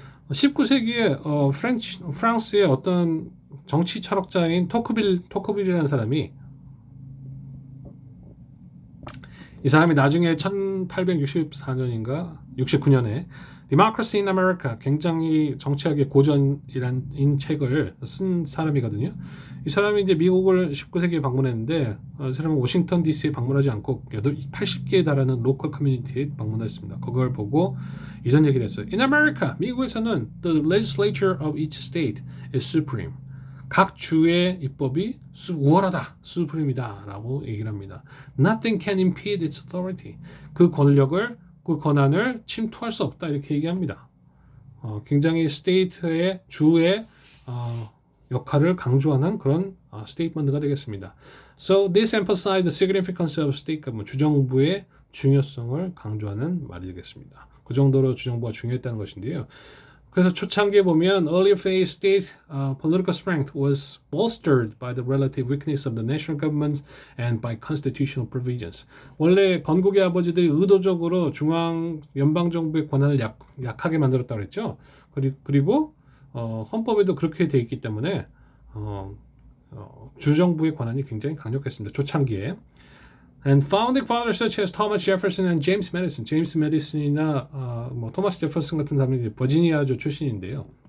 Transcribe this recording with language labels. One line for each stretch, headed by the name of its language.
Korean: 19세기에 프랑스의 어떤 정치 철학자인 토크빌이라는 사람이 이 사람이 나중에 1864년인가 69년에 Democracy in America, 굉장히 정치학의 고전이란 책을 쓴 사람이거든요. 이 사람이 이제 미국을 19세기에 방문했는데 이 사람은 워싱턴 DC에 방문하지 않고 80개에 달하는 로컬 커뮤니티에 방문했습니다. 그걸 보고 이런 얘기를 했어요.
English: In America,
Korean: 미국에서는
English: the legislature of each state is supreme.
Korean: 각 주의 입법이 우월하다, supreme이다 라고 얘기를 합니다.
English: Nothing can impede its authority.
Korean: 그 권한을 침투할 수 없다 이렇게 얘기합니다. 굉장히 스테이트의 주의 역할을 강조하는 그런 스테이트먼트가 되겠습니다.
English: So this emphasized the significance of state government.
Korean: 주정부의 중요성을 강조하는 말이 되겠습니다. 그 정도로 주정부가 중요했다는 것인데요. 그래서 초창기에 보면
English: earlier phase state political strength was bolstered by the relative weakness of the national governments and by constitutional provisions.
Korean: 원래 건국의 아버지들이 의도적으로 연방 정부의 권한을 약하게 만들었다고 그랬죠. 그리고 헌법에도 그렇게 돼 있기 때문에 주정부의 권한이 굉장히 강력했습니다. 초창기에.
English: And founding fathers such as Thomas Jefferson and James Madison,
Korean: 제임스 메디슨이나 토마스 제퍼슨 같은 사람이 버지니아주 출신인데요.